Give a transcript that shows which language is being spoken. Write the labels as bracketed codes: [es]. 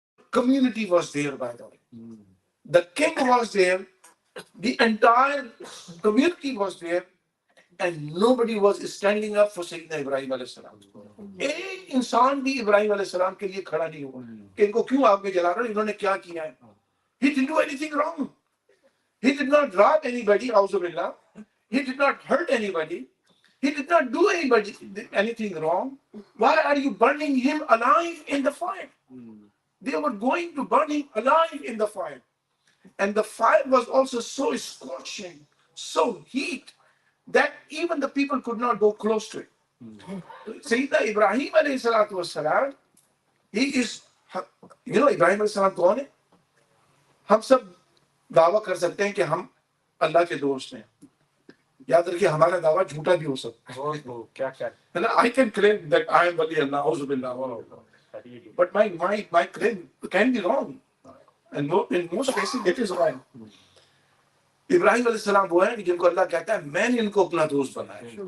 [en] community was there, by the way. The king was there, the entire community was there, and nobody was standing up for Sayyidina Ibrahim alayhi salam. [hi] एक इंसान भी इब्राहिम अलैहि सलाम के लिए खड़ा नहीं हुआ कि इनको क्यों आग में जला रहे हो, इन्होंने क्या किया है. [en] He didn't do anything wrong. He did not rob anybody, auzubillah. He did not hurt anybody. He did not do anybody anything wrong. Why are you burning him alive in the fire? They were going to burn him alive in the fire. And the fire was also so scorching, so heat, that even the people could not go close to it. Sayyidina Ibrahim alayhi salatu wassalam, he is, you know, Ibrahim alayhi salam [hi] kaun hai? हम सब दावा कर सकते हैं कि हम अल्लाह के दोस्त हैं. याद रखिए, हमारा दावा झूठा भी हो सकता है. [en] I can claim that I am wali Allah, auzubillah, but my claim can be wrong, and in most cases it is wrong. [hi] Ibrahim अलैहि सलाम वो हैं जिनको अल्लाह कहता है मैंने इनको अपना दोस्त बनाया.